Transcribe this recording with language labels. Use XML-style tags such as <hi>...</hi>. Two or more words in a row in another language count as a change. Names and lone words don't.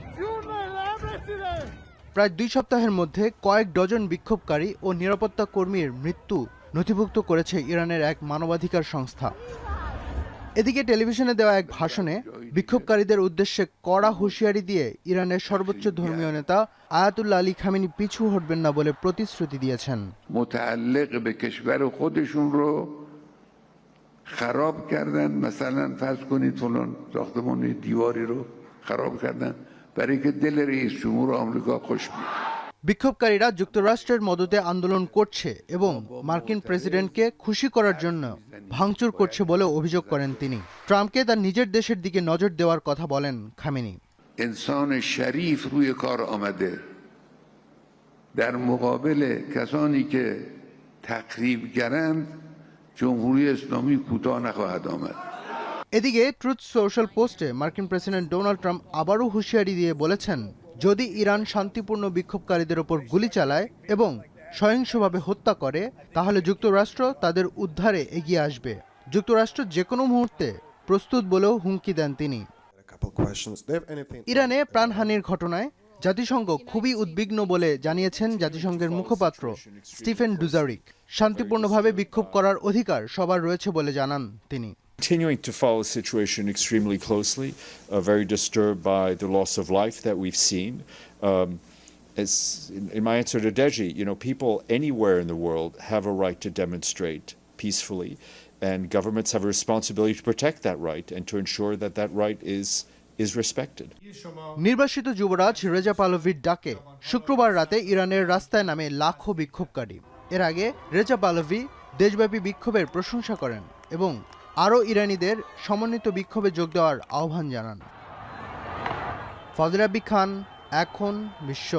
<bn>প্রায় 2 সপ্তাহের মধ্যে কয়েক ডজন বিক্ষোভকারী ও নিরাপত্তা কর্মীর মৃত্যু নথিভুক্ত করেছে ইরানের এক মানবাধিকার সংস্থা। এদিকে টেলিভিশনে দেওয়া এক ভাষণে বিক্ষোভকারীদের উদ্দেশ্যে কড়া হুঁশিয়ারি দিয়ে ইরানের সর্বোচ্চ ধর্মীয় নেতা আয়াতুল্লাহ আলী খামেনি পিছু হটবেন না বলে প্রতিশ্রুতি দিয়েছেন।</bn> <fa>متعلق به کشور خودشون رو خراب کردن، مثلا فرض کنید فلان ساختمان دیواری رو خراب کردن برای که دل رئیس جمهور آمریکا خوش بیاد।</fa> <bn>বিক্ষোভকারীরা যুক্তরাষ্ট্রের মদতে আন্দোলন করছে এবং মার্কিন প্রেসিডেন্টকে খুশি করার জন্য ভাঙচুর করছে বলে অভিযোগ করেন তিনি। ট্রাম্পকে তার নিজের দেশের দিকে নজর দেওয়ার কথা বলেন খামেনি।</bn> <fa>انسان شریف روی کار آمده در مقابل کسانی که تخریبگرند جمهوری اسلامی کوتاه نخواهد آمد।</fa> <bn>এদিকে ট্রুথ সোশ্যাল পোস্টে মার্কিন প্রেসিডেন্ট ডোনাল্ড ট্রাম্প আবারও হুঁশিয়ারি দিয়ে বলেছেন, যদি ইরান শান্তিপূর্ণ বিক্ষোভকারীদের ওপর গুলি চালায় এবং সহিংসভাবে হত্যা করে তাহলে যুক্তরাষ্ট্র তাদের উদ্ধারে এগিয়ে আসবে। যুক্তরাষ্ট্র যে কোনো মুহূর্তে প্রস্তুত বলেও হুমকি দেন তিনি। ইরানে প্রাণহানির ঘটনায় জাতিসংঘ খুবই উদ্বিগ্ন বলে জানিয়েছেন জাতিসংঘের মুখপাত্র স্টিফেন ডুজারিক। শান্তিপূর্ণভাবে বিক্ষোভ করার অধিকার সবার রয়েছে bole জানান তিনি।</bn> <en>Continuing to follow the situation extremely closely, very disturbed by the loss of life that we've seen. As in my answer to Deji, people anywhere in the world have a right to demonstrate peacefully, and governments have a responsibility to protect that right and to ensure that that right is respected.</en> <bn>নির্বাসিত যুবরাজ রেজা পাহলভির ডাকে শুক্রবার রাতে ইরানের রাস্তায় নামে লাখো বিক্ষোভকারী। এর আগে রেজা পাহলভি দেশব্যাপী বিক্ষোভের প্রশংসা করেন এবং আরও ইরানিদের সমন্বিত বিক্ষোভে যোগ দেওয়ার আহ্বান জানান। ফজলে রাব্বি খান, এখন, বিশ্ব।</bn>